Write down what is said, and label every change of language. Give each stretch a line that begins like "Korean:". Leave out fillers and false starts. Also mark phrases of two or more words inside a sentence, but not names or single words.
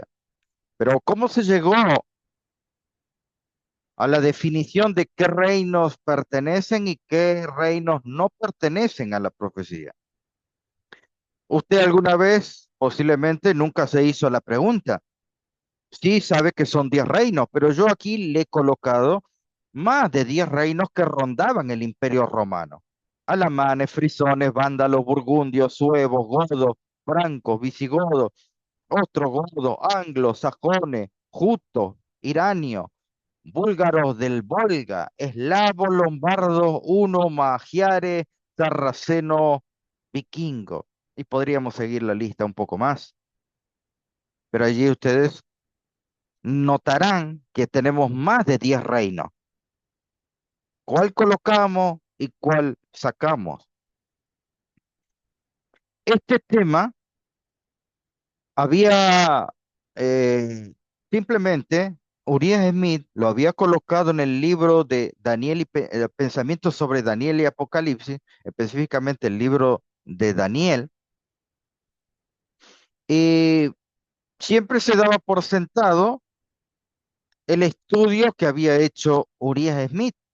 Spanish: Pero ¿cómo se llegó a la definición de qué reinos pertenecen y qué reinos no pertenecen a la profecía? Usted alguna vez, posiblemente nunca se hizo la pregunta. Sí sabe que son 10 reinos, pero yo aquí le he colocado más de 10 reinos que rondaban el imperio romano. Alamanes, frisones, vándalos, burgundios, suevos, godos, francos, visigodos, ostrogodos, anglos, sajones, jutos, iranios, búlgaros del Volga, eslavos, lombardos, huno, magiares, sarracenos, vikingos. Y podríamos seguir la lista un poco más. Pero allí ustedes notarán que tenemos más de 10 reinos. ¿Cuál colocamos y cuál sacamos? Este tema había simplemente, Uriah Smith lo había colocado en el libro de Daniel Pensamientos sobre Daniel y Apocalipsis, específicamente el libro de Daniel, y siempre se daba por sentado el estudio que había hecho Uriah Smith.